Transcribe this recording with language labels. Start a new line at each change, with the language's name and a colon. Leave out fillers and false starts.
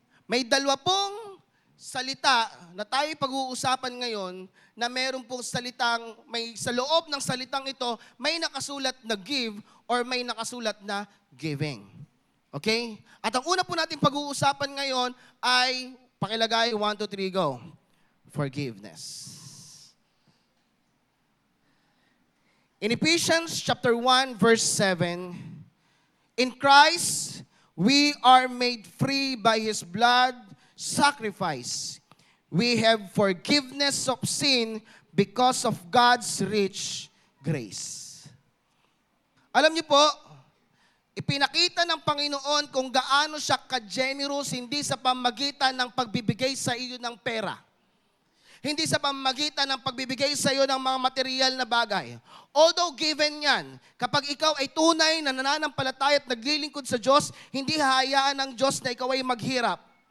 Filipino: May dalawa pong salita na tayo pag-uusapan ngayon na meron pong salitang, sa loob ng salitang ito, may nakasulat na give or may nakasulat na giving. Okay? At ang una po natin pag-uusapan ngayon ay, pakilagay, 1, 2, 3, go.
English: Forgiveness. In Ephesians chapter 1, verse 7, in Christ, we are made free by His blood sacrifice. We have forgiveness of sin because of God's rich grace.
Filipino: Alam niyo po, ipinakita ng Panginoon kung gaano siya ka-generous hindi sa pamagitan ng pagbibigay sa iyo ng pera. Hindi sa pamagitan ng pagbibigay sa iyo ng mga material na bagay.
English: Although given
Filipino: yan, kapag ikaw ay tunay na nananampalataya at naglilingkod sa Diyos, hindi hahayaan ng Diyos na ikaw ay maghirap.